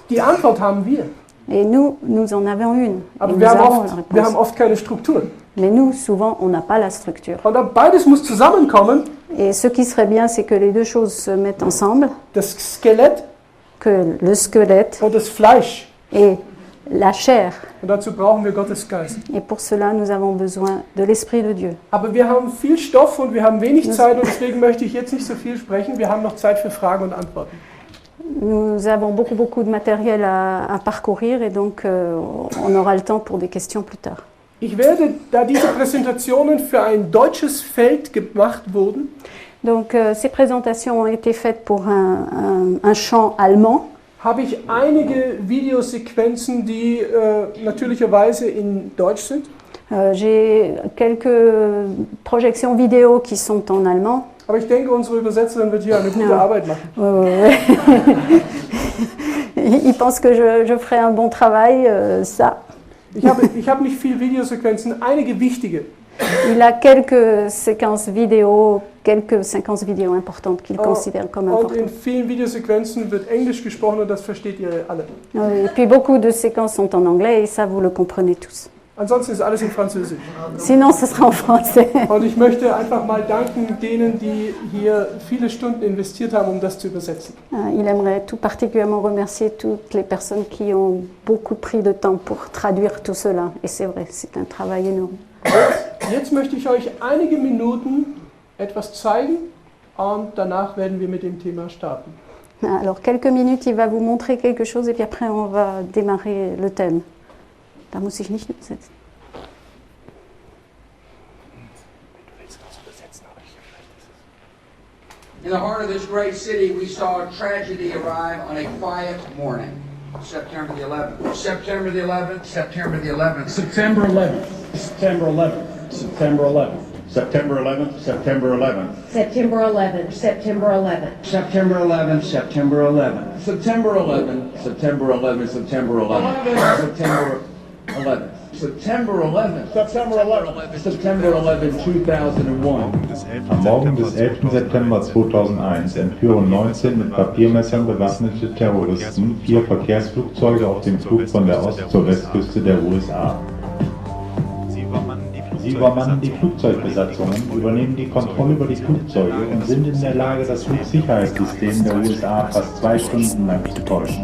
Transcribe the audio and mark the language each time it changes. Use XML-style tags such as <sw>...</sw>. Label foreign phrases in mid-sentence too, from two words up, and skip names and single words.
<de>Die Antwort haben wir.</de> <fr>Et nous en avons une. Et</fr> <de>Aber</de> <fr>nous</fr> <de>wir</de> <fr>avons la</fr> <de>haben</de> <fr>réponse.</fr> <de>oft keine Struktur.</de> <fr>Mais nous, souvent, on n'a pas la structure.</fr> <de>Und beides muss zusammenkommen.</de> <fr>Et ce qui serait bien, c'est que les deux choses se mettent ensemble,</fr> <de>Das Skelett</de> <fr>que le squelette</fr> <de>und das Fleisch.</de> <fr>et la chair.</fr> <de>Und dazu brauchen wir Gottes Geist.</de> <fr>Et pour cela, nous avons besoin de l'Esprit de Dieu.</fr> <de>Aber wir haben viel Stoff und wir haben wenig Zeit und deswegen möchte ich jetzt nicht so viel sprechen. Wir haben noch Zeit für Fragen und Antworten.</de> <fr>Nous avons beaucoup de matériel à parcourir et donc on aura le temps pour des questions plus tard.</fr> <de>Ich werde, da diese Präsentationen für ein deutsches Feld gemacht wurden,</de> <fr>Donc ces présentations ont été faites pour un champ allemand.</fr> <de>habe ich einige Videosequenzen, die natürlicherweise in Deutsch sind.</de> <fr>J'ai quelques projections vidéo qui sont en allemand.</fr> <de>Aber ich denke, unsere Übersetzerin wird hier eine gute Ja. Arbeit machen.</de> <fr>Il pense que je ferai un bon travail, ça.</fr> <de>Ich habe nicht viele Videosequenzen, einige wichtige.</de> <fr>Il a quelques séquences vidéo importantes qu'il considère comme</fr> <de>Und</de> <fr>importantes.</fr> <de>in vielen Videosequenzen wird Englisch gesprochen und das versteht ihr alle.</de> <fr>Et puis beaucoup de séquences sont en anglais et ça vous le comprenez tous.</fr> <de>Ansonsten ist alles in Französisch.</de> <fr>Sinon ce sera en français. Und ich möchte einfach mal danken denen, die hier viele Stunden investiert haben, um das zu übersetzen. Il aimerait tout particulièrement remercier toutes les personnes qui ont beaucoup pris de temps pour traduire tout cela. Et c'est vrai, c'est un travail énorme.</fr> <de>Jetzt möchte ich euch einige Minuten etwas zeigen und danach werden wir mit dem Thema starten.</de> <fr>Alors quelques minutes, il va vous montrer quelque chose et puis après on va démarrer le thème.</fr> <de>Da muss ich nicht setzen.</de> <en>In the heart of this great city, we saw tragedy arrive on a quiet morning. September the 11th. September the 11th. September the 11th. September 11th. September 11th. September 11th. September 11th, September 11th. September 11th, September 11th. September 11th. September 11th. September 11th. September 11th. September 11th. September 11th. September 11th. September 11th. September 11th, 2001.</en> <de>Am Morgen des 11. September 2001 entführen 19 mit Papiermessern bewaffnete Terroristen 4 Verkehrsflugzeuge auf dem Flug von der Ost- zur Westküste der USA. Sie übermannen die Flugzeugbesatzungen, übernehmen die Kontrolle über die Flugzeuge und sind in der Lage, das Flugsicherheitssystem der USA fast 2 Stunden lang zu täuschen.</de>